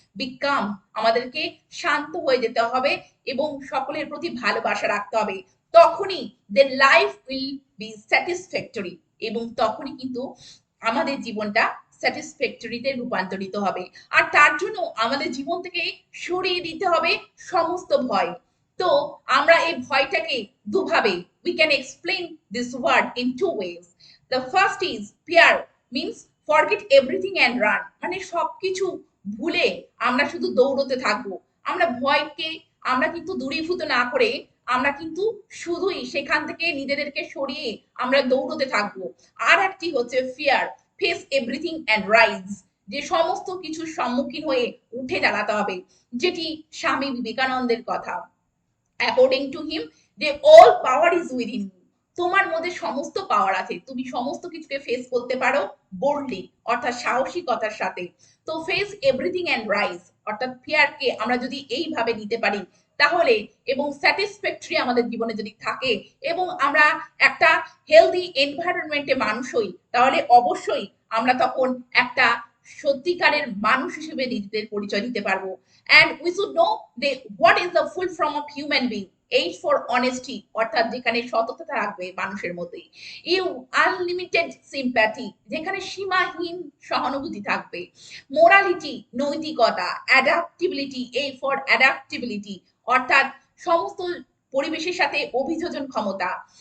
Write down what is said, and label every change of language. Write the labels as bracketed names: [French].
[Bangla] Become, আমাদেরকে শান্ত হয়ে যেতে হবে এবং সকলের প্রতি ভালোবাসা রাখতে হবে। তখনই [English] the life will be satisfactory, [Bangla] এবং তখনই কিন্তু আমাদের জীবনটা স্যাটিসফ্যাক্টরিতে রূপান্তরিত হবে। আর তার জন্য আমাদের জীবন থেকে সরিয়ে দিতে হবে সমস্ত ভয়। তো আমরা এই ভয়টাকে দুভাবে, [English] we can explain this word in two ways. The first is fear, means forget everything and run, [Bangla] মানে সবকিছু ভুলে আমরা শুধু দৌড়তে থাকবো। আমরা ভয়কে আমরা কিন্তু দূরীভূত না করে আমরা কিন্তু শুধুই সেখান থেকে নিজেদেরকে সরিয়ে আমরা দৌড়তে থাকবো। আর একটি হচ্ছে [English] fear, face everything and rise, [Bangla] যে সমস্ত কিছুর সম্মুখীন হয়ে উঠে দাঁড়াতে হবে, যেটি স্বামী বিবেকানন্দের কথা। [English] according to him, [Bangla] যে [English] all power is within you, [Bangla] তোমার মধ্যে সমস্ত পাওয়ার আছে, তুমি সমস্ত কিছুকে ফেস করতে পারো বোল্ডলি, অর্থাৎ সাহসিকতার সাথে। তো [English] face everything and rise, [Bangla] অর্থাৎ ফিয়ারকে আমরা যদি এইভাবে নিতে পারি তাহলে, এবং স্যাটিসফ্যাক্টরি আমাদের জীবনে যদি থাকে, এবং আমরা একটা হেলদি এনভায়রনমেন্টে মানুষ হই, তাহলে অবশ্যই আমরা তখন একটা সত্যিকারের মানুষ হিসেবে নিজেদের পরিচয় দিতে পারবো। [English] And we should know the what is the full form of human being. H for honesty, [Bangla] অর্থাৎ যেখানে সততা থাকবে মানুষের মধ্যে। ইউ, আনলিমিটেড সিম্প্যাথি, যেখানে সীমাহীন সহানুভূতি থাকবে। মোরালিটি, নৈতিকতা। অ্যাডাপ্টিবিলিটি, A for অ্যাডাপ্টিবিলিটি, অর্থাৎ সমস্ত পরিবেশের সাথে অভিযোজন ক্ষমতা।